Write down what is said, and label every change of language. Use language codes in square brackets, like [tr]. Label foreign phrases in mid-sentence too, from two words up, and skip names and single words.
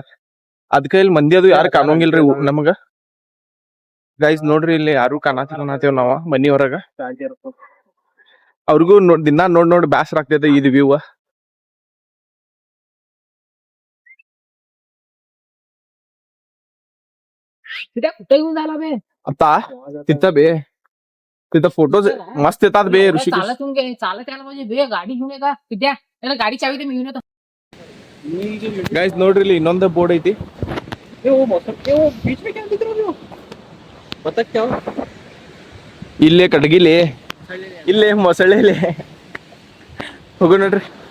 [kn] ಅದ್ಕ ಇಲ್ಲಿ ಮಂದಿ ಅದು ಯಾರು ಕಾಣೋಂಗಿಲ್ರಿ ನಮಗ. ಗೈಸ್ ನೋಡ್ರಿ ಇಲ್ಲಿ ಯಾರು ಕಾಣತೇವ್ ನಾವ ಮನಿಯೊಳಗ. ಅವ್ರಿಗೂ ದಿನಾ ನೋಡ್ ಬ್ಯಾಸರ ಆಗ್ತೈತೆ ಇದು ವ್ಯೂ. [mr] ಅತ್ತ तिथं बे तिथं फोटोज मस्त येतात बे ऋषिकेश. [kn] ಗಾಡಿ ಗಾಡಿ ಚಾವಿ ಗೈಸ್ ನೋಡ್ರಿ ಇಲ್ಲಿ ಇನ್ನೊಂದು ಬೋರ್ಡ್ ಐತಿ. ಇಲ್ಲೇ ಕಡ್ಗಿಲಿ ಇಲ್ಲೇ ಮೊಸಳೆಲಿ ಹೋಗೋ ನೋಡ್ರಿ.